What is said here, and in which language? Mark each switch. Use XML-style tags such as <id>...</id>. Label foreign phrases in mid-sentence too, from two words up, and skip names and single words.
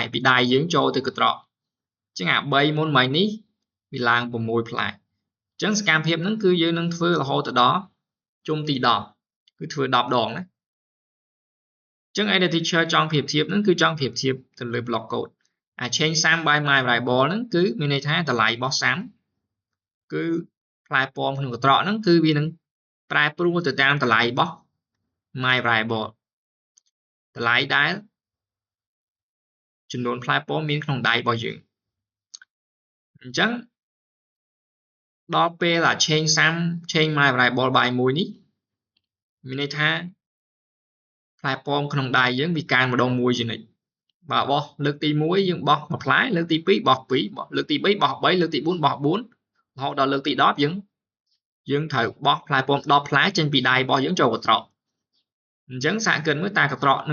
<km>ពីដៃយើងចូលទៅកត្រកអញ្ចឹងអា3មុនមិញនេះវាឡើង6ផ្លែអញ្ចឹងសកម្មភាពហ្នឹងគឺយើងនឹងធ្វើរហូតទៅដល់ជុំទី10គឺធ្វើ10ដងណាអញ្ចឹង</km> <en>edit teacher</en> <km>ចង់ប្រៀបធៀបហ្នឹងគឺចង់ប្រៀបធៀបទៅលើ</km> <en>block code</en> <km>អា</km> <en>change sum by my variable</en> <km>ហ្នឹងគឺមានន័យថាតម្លៃរបស់ sum គឺផ្លែប៉មក្នុងកត្រកហ្នឹងគឺវានឹងប្រែប្រួលទៅតាមតម្លៃរបស់</km> <en>my variable</en> <km>តម្លៃដែល ចំនួនផ្លែប៉មមានក្នុងដៃរបស់យើងអញ្ចឹងដល់ពេលអា</km> <en>change sum change my variable by 1</en> <km>នេះមានន័យថាផ្លែប៉មក្នុងដៃយើងវាកើនម្ដង មួយជានិច្ចបើបោះលើកទី1យើងបោះមួយផ្លែលើកទី2បោះ2លើកទី3បោះ3លើកទី4បោះ4រហូតដល់លើកទី10យើង ត្រូវបោះផ្លែប៉ម10ផ្លែចេញពីដៃរបស់យើងចូលកត្រកអញ្ចឹងសាកគិតមើលតើកត្រក</km>